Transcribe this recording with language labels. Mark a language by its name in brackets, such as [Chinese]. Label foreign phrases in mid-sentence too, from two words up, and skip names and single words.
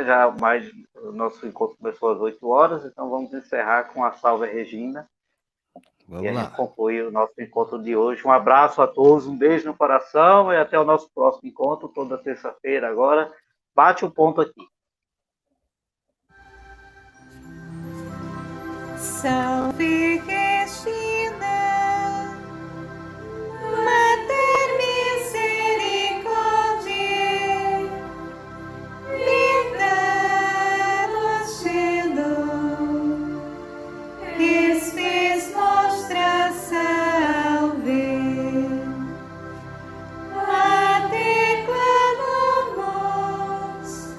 [Portuguese] Já mais o nosso encontro começou às 8 horas, então vamos encerrar com a Salve Regina e a Vamos gente lá. conclui o nosso encontro de hoje. Um abraço a todos, um beijo no coração e até o nosso próximo encontro, toda terça-feira agora. Bate o ponto aqui. [Latin] Salve Regina, Mater Misericordiae, Vita Docelo, Espes Nostra Salve, a te clamamos,